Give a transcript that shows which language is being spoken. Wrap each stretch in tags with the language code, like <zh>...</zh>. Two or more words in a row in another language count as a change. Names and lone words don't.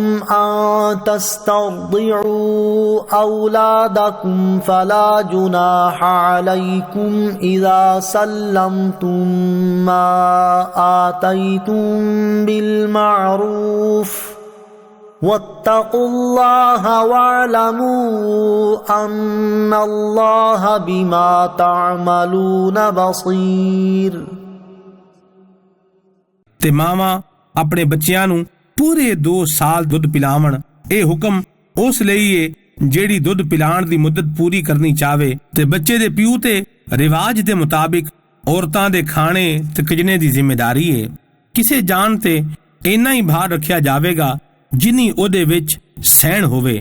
<ar>أَن تَسْتَرْضِعُوا أَوْلَادَكُمْ فَلَا جُنَاحَ عَلَيْكُمْ إِذَا سَلَّمْتُمْ مَا آتَيْتُمْ بِالْمَعْرُوفِ وَاتَّقُوا اللَّهَ وَاعْلَمُوا أَنَّ اللَّهَ بِمَا تَعْمَلُونَ بَصِيرٌ۔</ar> <pa>ਤੇ ਮਾਵਾਂ ਆਪਣੇ ਬੱਚਿਆਂ ਨੂੰ ਪੂਰੇ 2 ਸਾਲ ਦੁੱਧ ਪਿਲਾਵਣ। ਇਹ ਹੁਕਮ ਉਸ ਲਈ ਏ ਜਿਹੜੀ ਦੁੱਧ ਪਿਲਾਣ ਦੀ ਮੁੱਦਤ ਪੂਰੀ ਕਰਨੀ ਚਾਹਵੇ ਤੇ ਬੱਚੇ ਦੇ ਪਿਓ ਤੇ ਰਿਵਾਜ ਦੇ ਮੁਤਾਬਿਕ ਔਰਤਾਂ ਦੇ ਖਾਣੇ ਤੇ ਖਜਨੇ ਦੀ ਜ਼ਿੰਮੇਦਾਰੀ ਏ ਕਿਸੇ ਜਾਨ ਤੇ ਇੰਨਾ ਹੀ ਭਾਰ ਰੱਖਿਆ ਜਾਵੇਗਾ ਜਿੰਨੀ ਉਹਦੇ ਵਿੱਚ ਸਹਿਣ ਹੋਵੇ।</pa>